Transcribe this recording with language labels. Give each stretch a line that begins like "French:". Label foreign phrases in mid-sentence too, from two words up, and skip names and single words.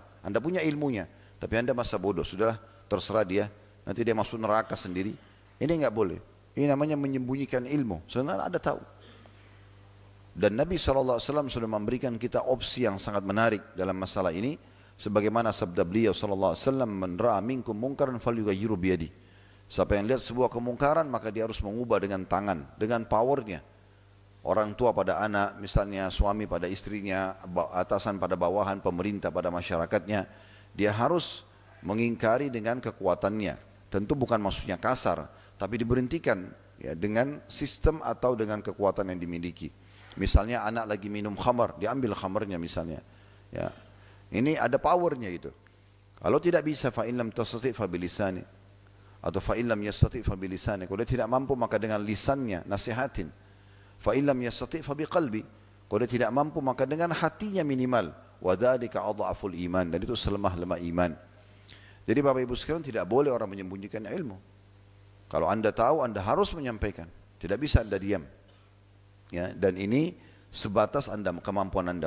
Indonesian: Anda punya ilmunya, tapi Anda masa bodoh. Sudahlah, terserah dia. Nanti dia masuk neraka sendiri. Ini enggak boleh. Ini namanya menyembunyikan ilmu. Sebenarnya Anda tahu. Dan Nabi SAW sudah memberikan kita opsi yang sangat menarik dalam masalah ini. Sebagaimana sabda beliau SAW,
Arabic: "من رأى منكم منكرا فليغيره بيده."
Indonesian: Siapa yang lihat sebuah kemungkaran maka dia harus mengubah dengan tangan, dengan powernya. Orang tua pada anak, misalnya suami pada istrinya, atasan pada bawahan, pemerintah pada masyarakatnya, dia harus mengingkari dengan kekuatannya. Tentu bukan maksudnya kasar, tapi diberhentikan ya, dengan sistem atau dengan kekuatan yang dimiliki. Misalnya anak lagi minum khamar, diambil khamarnya misalnya. Ya. Ini ada powernya itu. Kalau tidak bisa,
Arabic: فإن لم تستطع فبلسانه, atau فإن لم يستطع فبلسانه.
Indonesian: Kalau dia tidak mampu maka dengan lisannya nasihatin.
Arabic: فإن لم يستطع فبقلبه.
Indonesian: Kalau dia tidak mampu maka dengan hatinya minimal.
Arabic: وذلك أضعف الإيمان,
Indonesian: dan itu selemah-lemah iman. Jadi Bapak Ibu sekalian, tidak boleh orang menyembunyikan ilmu. Kalau Anda tahu, Anda harus menyampaikan. Tidak bisa Anda diam. Ya, dan ini sebatas Anda, kemampuan Anda.